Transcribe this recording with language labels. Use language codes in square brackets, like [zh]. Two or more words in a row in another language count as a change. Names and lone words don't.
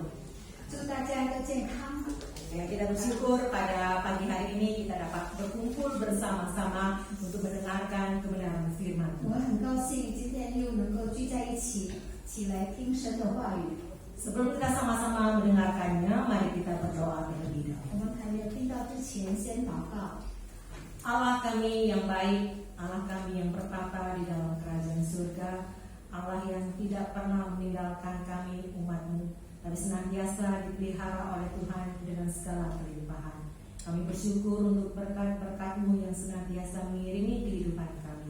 [zh] 祝大家都健康。 [id] Ya, kita bersyukur pada pagi hari ini kita dapat berkumpul bersama-sama untuk mendengarkan kebenaran firman [zh] 我 [id] Tuhan. [zh] 很高兴今天又能够聚在一起，起来听神的话语。 [id] Sebelum kita sama-sama mendengarkannya, mari kita berdoa terlebih [zh] 我 [id] dahulu. [zh] 们还没有听到之前，先祷告。 [id] Allah kami yang baik, Allah kami yang bertata di dalam kerajaan surga, Allah yang tidak pernah meninggalkan kami umat-Mu, tapi senantiasa dipelihara oleh Tuhan dengan segala kelimpahan. Kami bersyukur untuk berkat-berkat-Mu yang senantiasa mengiringi kehidupan kami.